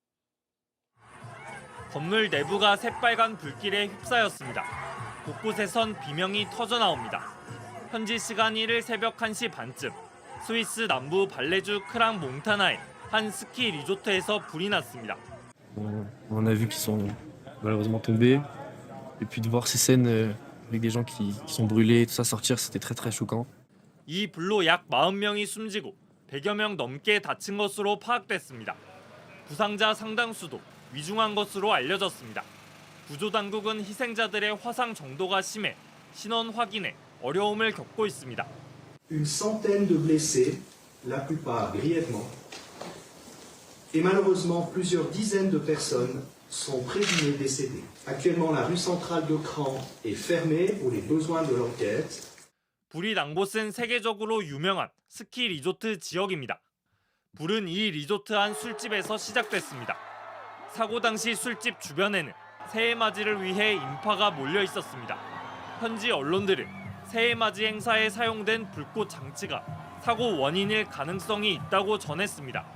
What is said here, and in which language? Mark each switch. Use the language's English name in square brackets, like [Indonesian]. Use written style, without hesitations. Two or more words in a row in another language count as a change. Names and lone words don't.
[Korean] 건물 내부가 새빨간 불길에 휩싸였습니다. 곳곳에선 비명이 터져 나옵니다. 현지 시간 1일 새벽 1시 반쯤 스위스 남부 발레주 크랑 몽타나의 한 스키 리조트에서 불이 났습니다. [French] On a vu qu'ils sont malheureusement tombés et puis de voir ces scènes avec des gens qui sont brûlés tout ça sortir c'était très choquant. [Korean] 이 불로 약 40명이 숨지고 100여 명 넘게 다친 것으로 파악됐습니다. 부상자 상당수도 위중한 것으로 알려졌습니다. 구조당국은 희생자들의 화상 정도가 심해 신원 확인에 어려움을 겪고 있습니다. [French] Une centaine de blessés, la plupart grièvement. Et malheureusement, plusieurs dizaines de personnes sont présumées décédées. Actuellement, la rue centrale de Cran est fermée pour les besoins de l'enquête. [Korean] 불이 난 곳은 세계적으로 유명한 스키 리조트 지역입니다. 불은 이 리조트 안 술집에서 시작됐습니다. 사고 당시 술집 주변에는 새해 맞이를 위해 인파가 몰려 있었습니다. 현지 언론들은 새해 맞이 행사에 사용된 불꽃 장치가 사고 원인일 가능성이 있다고 전했습니다.